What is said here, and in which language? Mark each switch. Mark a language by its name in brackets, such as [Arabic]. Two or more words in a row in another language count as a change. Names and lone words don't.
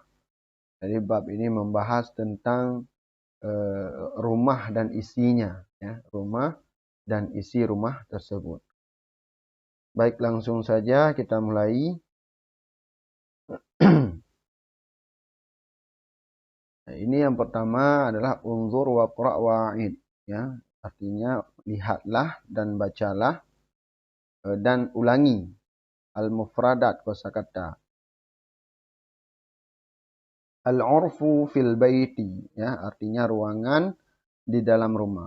[Indonesian] Jadi bab ini membahas tentang rumah dan isinya, ya, rumah dan isi rumah tersebut. Baik, langsung saja kita mulai. Nah, ini yang pertama adalah [Arabic] انظر واقرأ وأعد, [Indonesian] ya, artinya lihatlah dan bacalah dan ulangi al-mufradat kosakata. [Arabic] الغرف في البيت, [Indonesian] ya, artinya ruangan di dalam rumah.